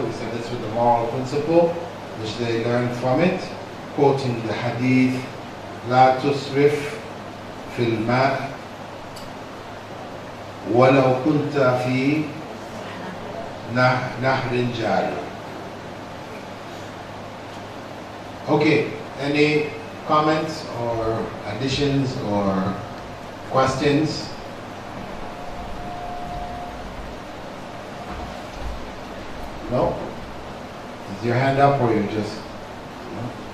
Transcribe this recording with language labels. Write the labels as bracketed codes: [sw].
[en] We said this was the moral principle, which they learn from it. Quoting the hadith, [ar] لا تسرف في الماء ولو كنت في نهر جاري. [en] Okay, any comments or additions or questions? No? Is your hand up or you're just... No?